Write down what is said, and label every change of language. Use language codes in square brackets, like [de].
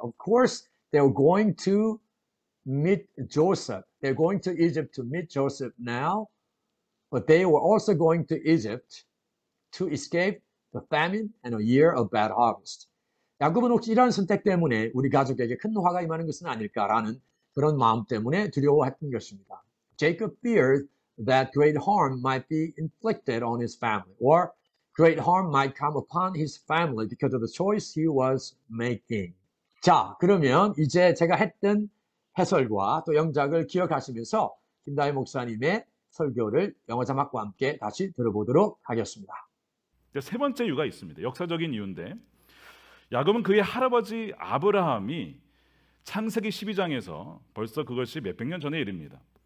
[en] Of course, they were going to meet Joseph. They're going to Egypt to meet Joseph now, but they were also going to Egypt to escape the famine and a year of bad harvest. [ko] 야곱은 혹시 이러한 선택 때문에 우리 가족에게 큰 화가 임하는 것은 아닐까라는 그런 마음 때문에 두려워했던 것입니다. [en] Jacob feared that great harm might be inflicted on his family, or great harm might come upon his family because of the choice he was making. [ko] 자, 그러면 이제 제가 했던 해설과 또 영작을 기억하시면서 김다희 목사님의 설교를 영어 자막과 함께 다시 들어보도록 하겠습니다. 세 번째 이유가 있습니다. 역사적인 이유인데 야곱은 그의 할아버지 아브라함이 창세기 12장에서 벌써 그것이 몇백 년 전의 일입니다.